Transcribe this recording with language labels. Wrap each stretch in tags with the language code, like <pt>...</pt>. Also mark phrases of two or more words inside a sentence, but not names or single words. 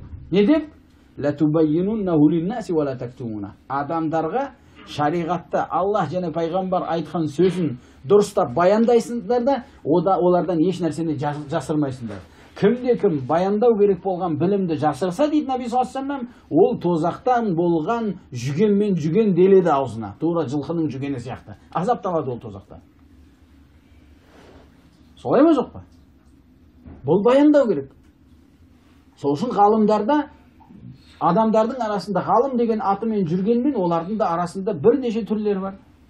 <kk>Не деп? Адамдарға шариғатта Аллах және пайғамбар айтқан сөзін дұрыстап баяндайсыңдар да, олардан еш нәрсені жасырмайсыңдар. Кімде-кім баяндау керек болған білімді жасырса дейді Наби</kk> <ar>صلى الله عليه وسلم,</ar> <kk>ол тозақтан болған жүгенмен жүген деледі аузына. Тура жылқының жүгені сияқты. Азапталады ол тозақта. Солай ма жоқ па? Бұл баяндау керек. Сол үшін ғалымдарда, адамдардың арасында ғалым деген атымен жүргенмен, олардың да арасында бірнеше түрлері бар.</kk>